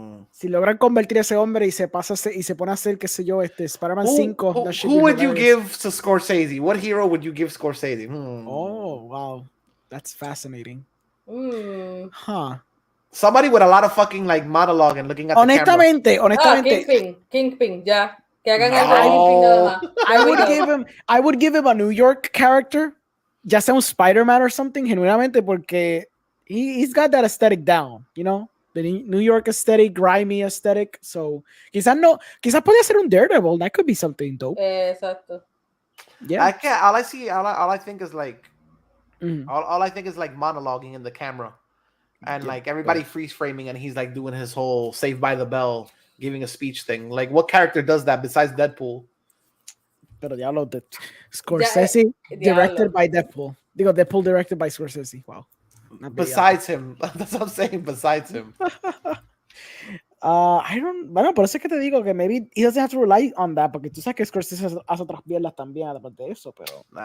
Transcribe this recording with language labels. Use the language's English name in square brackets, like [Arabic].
[Spanish] Si logran convertir a ese hombre y se pone a hacer, qué sé yo, Spider-Man 5. [English] Who would you give to Scorsese? What hero would you give Scorsese? Oh, wow. That's fascinating. Huh. Somebody with a lot of fucking like monologue and looking at the camera. [Spanish] Kingpin, ya. Que hagan algo [English] I would give him a New York character, [Spanish] ya sea un Spider-Man [English] or something, [Spanish] genuinamente, porque [English] he's got that aesthetic down, you know? The New York aesthetic, grimy aesthetic. [Spanish] So, quizás podría ser un Daredevil. [English] That could be something dope. [Spanish] Exacto. [English] Yeah. All I think is like monologuing in the camera. And like everybody freeze framing and he's like doing his whole Saved by the Bell, giving a speech thing. Like what character does that besides Deadpool? [Spanish] Pero diablo, Scorsese [English] directed by [Spanish] Deadpool. Digo, Deadpool directed by Scorsese. [English] Wow. Besides him. That's what I'm saying. Besides him. [Spanish] Bueno, por eso es que te digo que [English] maybe he doesn't have to rely on that, [Spanish] porque tú sabes que Scorsese hace otras mierdas también, además de eso, pero...